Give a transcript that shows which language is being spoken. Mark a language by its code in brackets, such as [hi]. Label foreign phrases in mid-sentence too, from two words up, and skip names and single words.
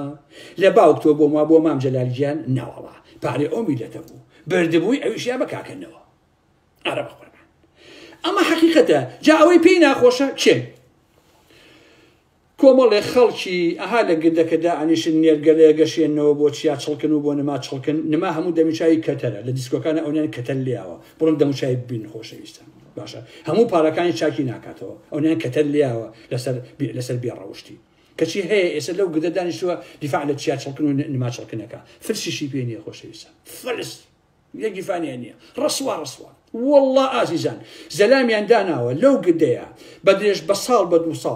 [ckb] لە باوک تۆ بۆ ما بۆ مام جەلالیان ناوەڵا پارەی ئەو میلەتە بوو بردبووی ئەویشیا بە کاکەنەوە. ئارە بەخۆرمان ئەمە حەقیقەتە. جا ئەوەی پێی ناخۆشە چێن؟ کۆمەڵێ خەڵکی ئەها لە گردەکەدا ئەنیشن نێرگەلەیە گەشێنەوە بۆ چیا چڵکن و بۆ نما چڵکن، نما هەموو دەمیچوی کەتەرە لە دیسکۆکانە ئەویان کەتەر لیاوە بڕم دەموچای بین خۆشەویستان. باشە هەموو پارەکانی چاکی ناکاتەوە ئەویان کەتەر لیاوە لەسەر بێڕەوشتی کەچی هەیە ئێستا لەو گردە دانیشتووە دیفاع لە چیا چڵکن و نما چڵکنەکە. فرسیشی پێ نییە خۆشەویستان، فرس یەکی فانیان نییە، ڕسوا وەڵڵا ئازیزان زەلامیان داناوە لەو گردەیە بە درێژ بە ساڵ بە 2 ساڵ.